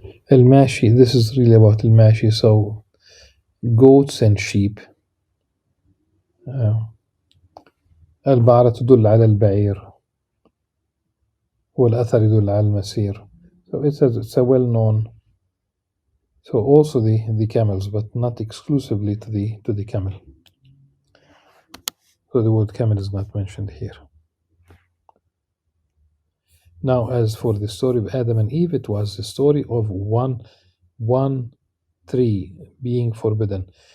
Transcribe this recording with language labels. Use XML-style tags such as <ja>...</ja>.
<en>Al-Mashi, this is really about Al-Mashi, so goats and sheep.</en> <ar>البعرة تدل على البعير والأثر يدل على المسير.</ar> <en>So it's a well-known. So also the camels, but not exclusively to the camel. So the word camel is not mentioned here. Now, as for the story of Adam and Eve, it was the story of one tree being forbidden.</en>